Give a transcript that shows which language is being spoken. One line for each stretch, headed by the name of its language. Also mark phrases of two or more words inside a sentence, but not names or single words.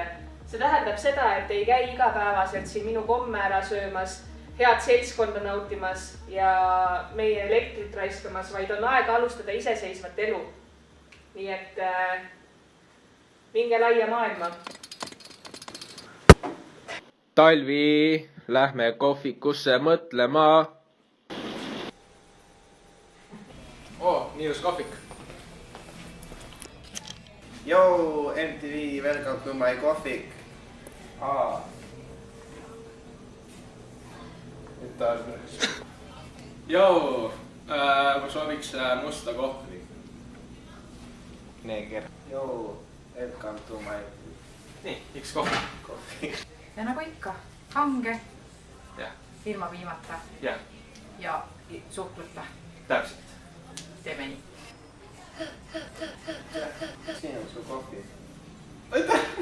Estonian: See tähendab seda, et ei käi igapäevaselt siin minu komme ära söömas, head seltskonda nautimas ja meie elektrit raiskamas, vaid on aeg alustada iseseisvat elu. Nii et minge laia maailma. Talvi, lähme kohvikusse mõtlema. Nii just kohvik.
English: Yo, MTV, welcome to my kohvik.
Estonian: Joo, ma sooviks musta kohvi. Neger.
English: Yo, welcome to my
Estonian: Nii, üks kohvi. Ja nagu ikka, hange, Jah. ilma piimata Jah, ja suhkruta. täpselt. Teeme nii. Siin on su kohvi. Aitäh!